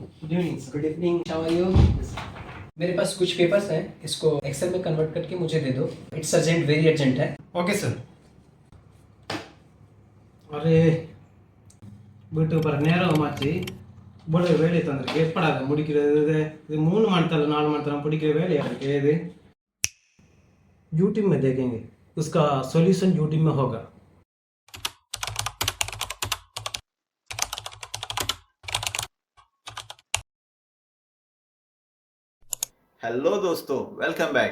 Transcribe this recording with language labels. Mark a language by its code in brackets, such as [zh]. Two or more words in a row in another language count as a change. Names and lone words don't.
[en] Good evening, how are you? [hi] मेरे पास कुछ पेपर्स हैं, इसको एक्सेल में कन्वर्ट करके मुझे दे दो। [en] It's urgent, very urgent है। okay sir. [ta] अरे வீட்டு பாரு நேரம் ஆச்சு. இவ்வளவு வேலையை தந்திருக்கு எப்படாத முடிக்கிறது? இது 3 மணி 4 மணி பிடிக்கிற வேலையா இருக்கு இது. [hi] यूट्यूब में देखेंगे, उसका सॉल्यूशन यूट्यूब में होगा. [en] हेलो दोस्तों, welcome back.